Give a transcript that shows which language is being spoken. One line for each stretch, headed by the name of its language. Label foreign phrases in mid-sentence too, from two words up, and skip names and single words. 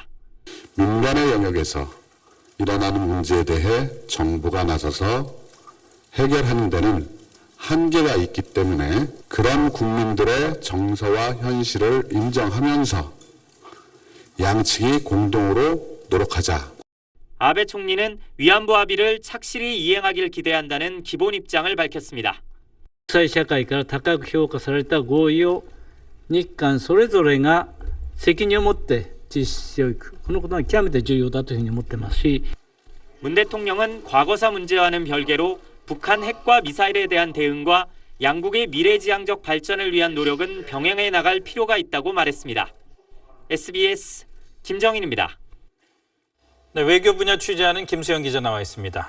Korean: 민간의 영역에서 일어나는 문제에 대해 정부가 나서서 해결하는 데는 한계가 있기 때문에 그런 국민들의 정서와 현실을 인정하면서 양측이 공동으로 노력하자. 아베 총리는 위안부 합의를 착실히 이행하길 기대한다는 기본 입장을 밝혔습니다.
Japanese: 国際社会から高く評価された合意を日韓それぞれが責任を持って実施していく。このことは極めて重要だというふうに思っていますし、
Korean: 문 대통령은 과거사 문제와는 별개로 북한 핵과 미사일에 대한 대응과 양국의 미래지향적 발전을 위한 노력은 병행해 나갈 필요가 있다고 말했습니다. SBS 김정인입니다. 네, 외교 분야 취재하는 김수영 기자 나와 있습니다.